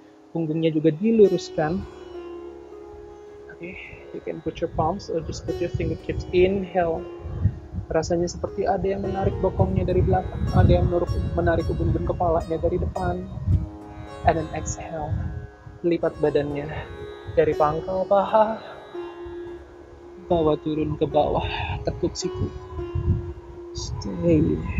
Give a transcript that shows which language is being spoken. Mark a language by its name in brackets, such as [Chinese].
[Indonesian] Punggungnya juga diluruskan. [English] Oke, you can put your palms or just put your fingertips. Inhale. [Indonesian] Rasanya seperti ada yang menarik bokongnya dari belakang, ada yang menarik ubun-ubun kepalanya dari depan. [English] And then exhale, [Indonesian] lipat badannya dari pangkal paha, bawa turun ke bawah, tekuk siku. Stay.